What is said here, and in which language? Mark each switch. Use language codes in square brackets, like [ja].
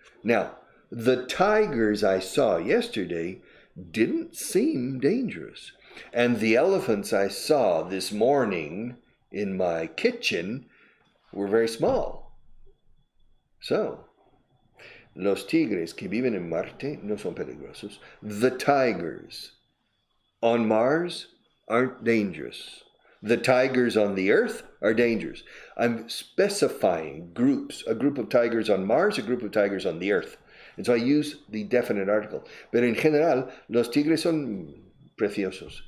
[en] Now, the tigers I saw yesterday didn't seem dangerous. And the elephants I saw this morning in my kitchen were very small. [es] So, los tigres que viven en Marte no son peligrosos. [en] The tigers on Mars aren't dangerous. The tigers on the Earth are dangerous. I'm specifying groups, a group of tigers on Mars, a group of tigers on the Earth. And so I use the definite article. [es] Pero en general, los tigres son preciosos.